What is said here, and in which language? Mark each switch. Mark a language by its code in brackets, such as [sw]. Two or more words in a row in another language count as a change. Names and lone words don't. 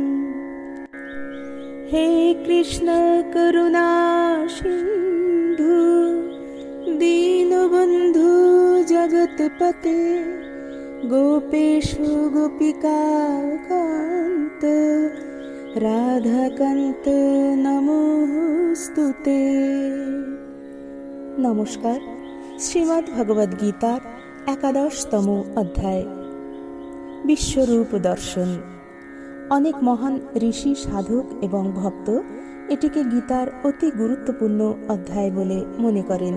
[sa] हे कृष्ण करुणा सिन्धु दीनबन्धु जगत्पते गोपेशु गोपिकान्त রাধাকান্ত নমস্তুতে। [bn] নমস্কার। শ্রীমদ্ ভগবদ্ গীতার ১১তম অধ্যায় বিশ্বরূপ দর্শন। অনেক মহান ঋষি, সাধক এবং ভক্ত এটিকে গীতার অতি গুরুত্বপূর্ণ অধ্যায় বলে মনে করেন।